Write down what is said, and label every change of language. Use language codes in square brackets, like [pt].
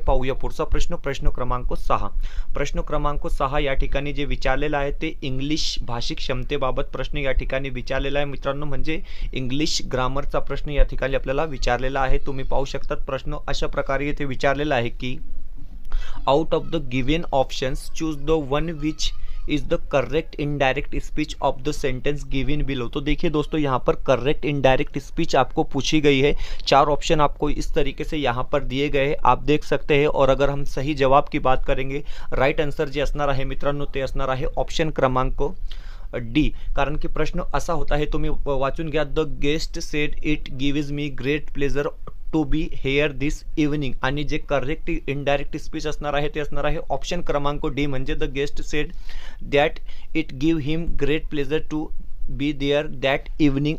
[mr] पाहूया पुढचा प्रश्न क्रमांक 6. प्रश्न क्रमांक 6 या ठिकाणी जे विचारलेला आहे ते इंग्लिश भाषिक क्षमतेबाबत प्रश्न या ठिकाणी विचारलेला आहे मित्रांनो. म्हणजे इंग्लिश ग्रामरचा प्रश्न या ठिकाणी आपल्याला विचारलेला आहे. तुम्ही पाहू शकतात प्रश्न अशा प्रकारे इथे विचारलेला आहे की [en] Out of the given options choose the one which is the correct indirect speech of the sentence given below. [hi] तो देखिए दोस्तों, यहाँ पर करेक्ट इनडायरेक्ट स्पीच आपको पूछी गई है. 4 ऑप्शन आपको इस तरीके से यहाँ पर दिए गए हैं, आप देख सकते हैं. और अगर हम सही जवाब की बात करेंगे, राइट आंसर [mr] जे असणार आहे मित्रांनो ते असणार आहे ऑप्शन क्रमांक [en] D, [mr] कारण की प्रश्न असा होता, हे तुम्ही वाचून घ्या. [en] the guest said it gives me great pleasure to be here this evening, आणि जे correct indirect speech [mr] असणार आहे ते असणार आहे ऑप्शन क्रमांक डी, म्हणजे [en] The guest said that it give him great pleasure to be there that evening.